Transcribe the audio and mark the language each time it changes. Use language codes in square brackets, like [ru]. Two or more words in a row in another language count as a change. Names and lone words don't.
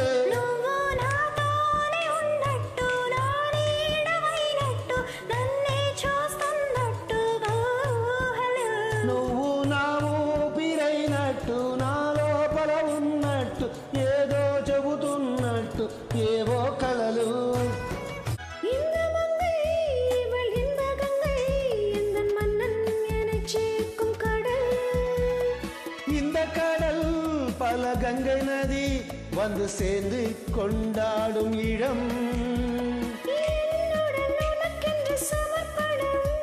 [te] నువ్వు నాతోనే ఉన్నట్టు నా నీడమైనట్టు నన్నే చూస్తున్నట్టుగా ఊహలు నువ్వు నా ఊపిరైనట్టు నా లోపల ఉన్నట్టు ఏదో చెబుతున్నట్టు ఏవో కలలు [ta] இந்த மங்கை இவள் இந்த கங்கை இந்த மன்னன் எனச் சேர்க்கும் கடல் இந்த கடல் பல கங்கை நதி வந்து சேர்ந்து கொண்டாடும் இடம் என்னுடன் உனக்கென்று சமர்ப்பணம்